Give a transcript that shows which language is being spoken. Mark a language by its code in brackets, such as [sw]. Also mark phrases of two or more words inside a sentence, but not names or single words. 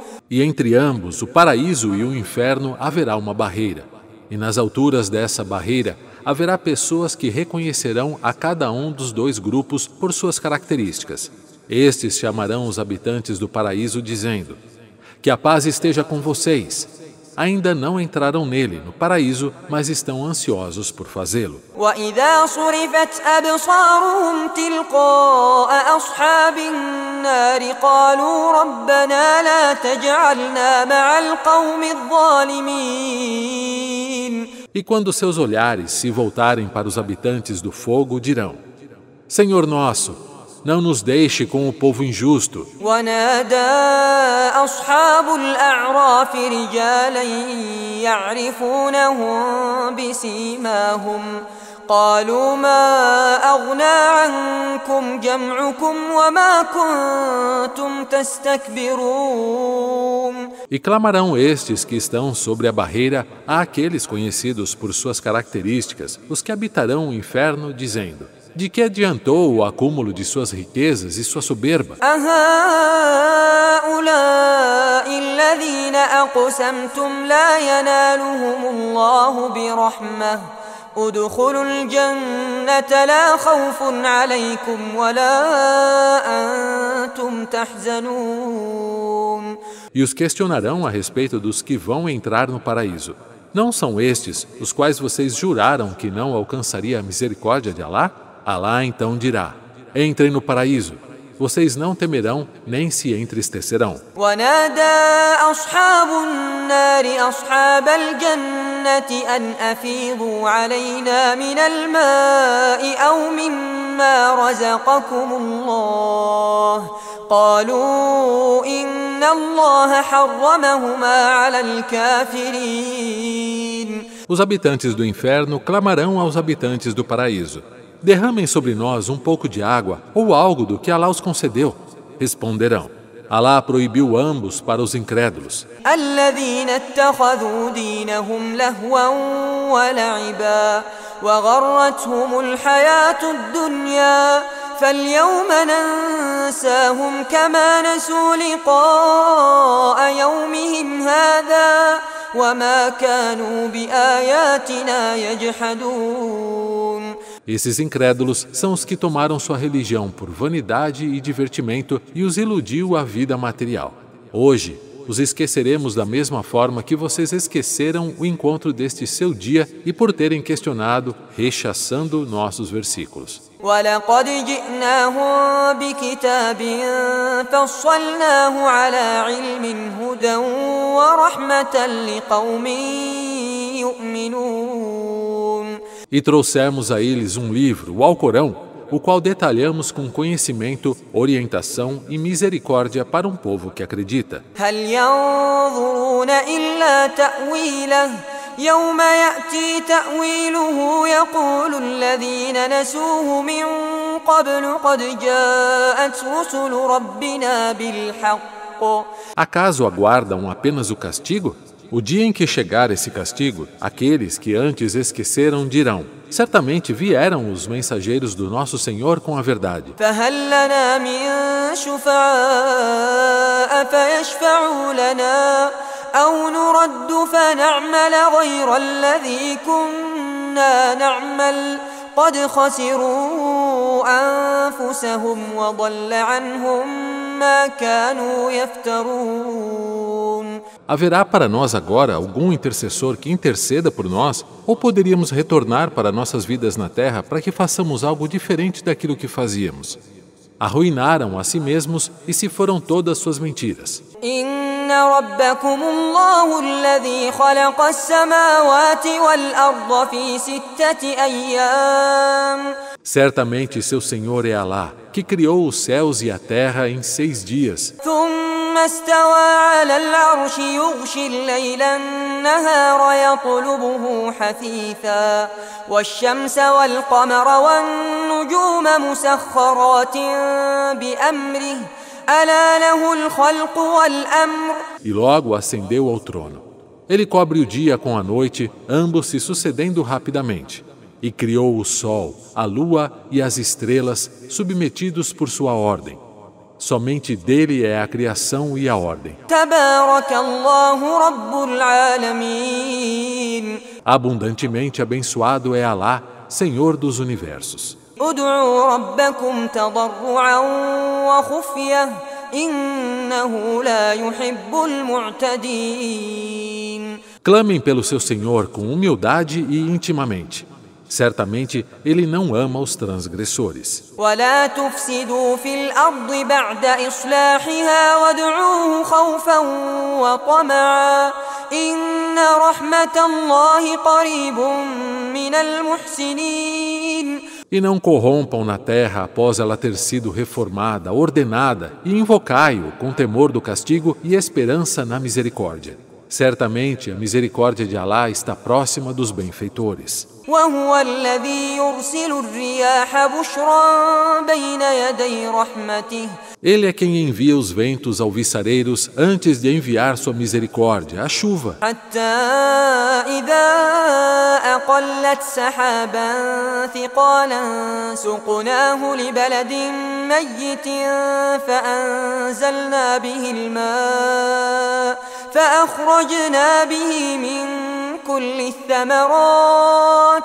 [pt] E entre ambos, o paraíso e o inferno, haverá uma barreira. E nas alturas dessa barreira, haverá pessoas que reconhecerão a cada um dos dois grupos por suas características. Estes chamarão os habitantes do paraíso dizendo: que a paz esteja com vocês. Ainda não entraram nele, no paraíso, mas estão ansiosos por fazê-lo. [ar] وإذا صرفت أبصارهم تلقاء أصحاب النار قالوا ربنا لا تجعلنا مع القوم الظالمين. [pt] E quando seus olhares se voltarem para os habitantes do fogo, dirão: Senhor nosso, não nos deixe com o povo injusto. [ar] ونادى أصحاب الأعراف رجالا يعرفونهم بسيماهم قالوا ما أغنى عنكم جمعكم وما كنتم تستكبرون. [pt] E clamarão estes que estão sobre a barreira àqueles conhecidos por suas características, os que habitarão o inferno, dizendo: de que adiantou o acúmulo de suas riquezas e sua soberba? [ar] أهؤلاء الذين أقسمتم لا ينالهم الله برحمة ادخلوا الجنة لا خوف عليكم ولا أنتم تحزنون. [pt] E os questionarão a respeito dos que vão entrar no paraíso. Não são estes os quais vocês juraram que não alcançaria a misericórdia de Alá? Alá então dirá: entrem no paraíso. Vocês não temerão nem se entristecerão. [ar] ونادى أصحاب النار أصحاب الجنة أن أفيضوا علينا من الماء أو مما رزقكم الله قالوا إن الله حرمهما على الكافرين. [pt] Os habitantes do inferno clamarão aos habitantes do paraíso: derramem sobre nós um pouco de água ou algo do que Alá os concedeu. Responderão: Alá proibiu ambos para os incrédulos. [ar] الذين اتخذوا دينهم لهوا ولعبا وغرتهم الحياة الدنيا فاليوم ننساهم كما نسوا لقاء يومهم هذا وما كانوا بآياتنا يجحدون. [pt] Esses incrédulos são os que tomaram sua religião por vanidade e divertimento e os iludiu a vida material. Hoje, os esqueceremos da mesma forma que vocês esqueceram o encontro deste seu dia e por terem questionado, rechaçando nossos versículos. [ar] وَلَقَدْ جِئْنَاهُمْ بِكِتَابٍ فَصَّلْنَاهُ عَلَى عِلْمٍ هُدًى وَرَحْمَةً لِقَوْمٍ يُؤْمِنُونَ. [pt] E trouxemos a eles um livro, o Alcorão, o qual detalhamos com conhecimento, orientação e misericórdia para um povo que acredita. [ar] هَلْ يَنظُرُونَ إِلَّا تَأْوِيلَهُ يوم يأتي تأويله يقول الذين نسوه من قبل قد جاءت رسل ربنا بالحق. [pt] Acaso aguardam apenas o castigo? O dia em que chegar esse castigo, aqueles que antes esqueceram dirão: certamente vieram os mensageiros do nosso Senhor com a verdade. [ar] فهل لنا من شفعاء فيشفعوا لنا أو نرد فنعمل غير الذي كنا نعمل قد خسروا أنفسهم وضل عنهم ما كانوا يفترون. [pt] Haverá para nós agora algum intercessor que interceda por nós? Ou poderíamos retornar para nossas vidas na terra para que façamos algo diferente daquilo que fazíamos? Arruinaram a si mesmos e se foram todas suas mentiras. [ar] إن ربكم الله الذي خلق السماوات والأرض في 6 أيام. [pt] Certamente seu Senhor é Alá, que criou os céus e a terra em 6 dias. [ar] ثم استوى على العرش يغشي الليل النهار يطلبه حثيثا والشمس والقمر والنجوم مسخرات بأمره ألا له الخلق والأمر. [pt] E logo ascendeu ao trono. Ele cobre o dia com a noite, ambos se sucedendo rapidamente. E criou o sol, a lua e as estrelas, submetidos por sua ordem. Somente dele é a criação e a ordem. [ar] تبارك الله رب العالمين. [pt] Abundantemente abençoado é Alá, Senhor dos universos. [ar] ادعوا ربكم تضرعا وخفية إنه لا يحب المعتدين. [pt] Clamem pelo seu Senhor com humildade e intimamente. Certamente, Ele não ama os transgressores. [ar] ولا تفسدوا في الأرض بعد إصلاحها وادعوه خوفا وطمعا إن رحمة الله قريب من المحسنين. [pt] E não corrompam na terra após ela ter sido reformada, ordenada, e invocai-o com temor do castigo e esperança na misericórdia. Certamente a misericórdia de Alá está próxima dos benfeitores. [ar] وهو الذي يرسل الرياح بشرا بين يدي رحمته. [pt] Ele é quem envia os ventos alviçareiros antes de enviar sua misericórdia, a chuva. [ar] حتى إذا أقلت سحابا ثقالا سقناه لبلد ميت فأنزلنا به الماء فأخرجنا به من كل الثمرات.